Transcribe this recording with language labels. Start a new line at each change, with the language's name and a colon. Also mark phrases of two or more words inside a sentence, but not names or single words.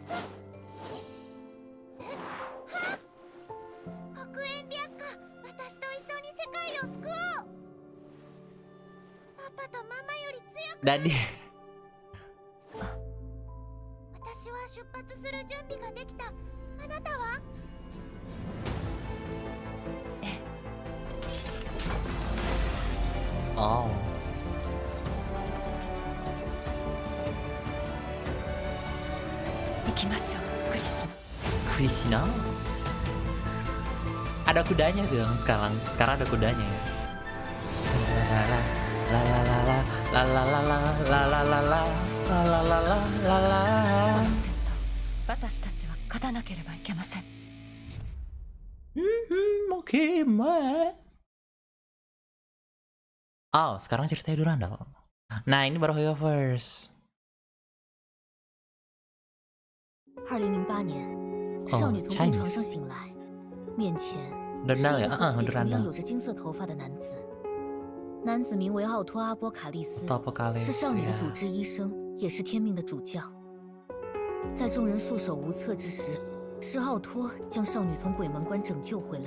Japanese: 黒煙白化、私と一緒に世界を救おう。パパとママより強くなる。私は出発する準備ができた。あなたは？ Oh.
Indonesian: Krishna? Ada kudanya sih dong sekarang. Sekarang ada kudanya ya. La la la la la la la la la la la la la la la la la.
Japanese: 私たちは勝たなければいけません。
Indonesian: Oke, Mbak. Oh, sekarang ceritanya Durandal. Nah, ini baru Hoyoverse.
Chinese: 2008 年，少女从病床上醒来，面前是一个和自己同样有着金色头发的男子。男子名为奥托·阿波卡利斯，是少女的主治医生，也是天命的主教。在众人束手无策之时，是奥托将少女从鬼门关拯救回来。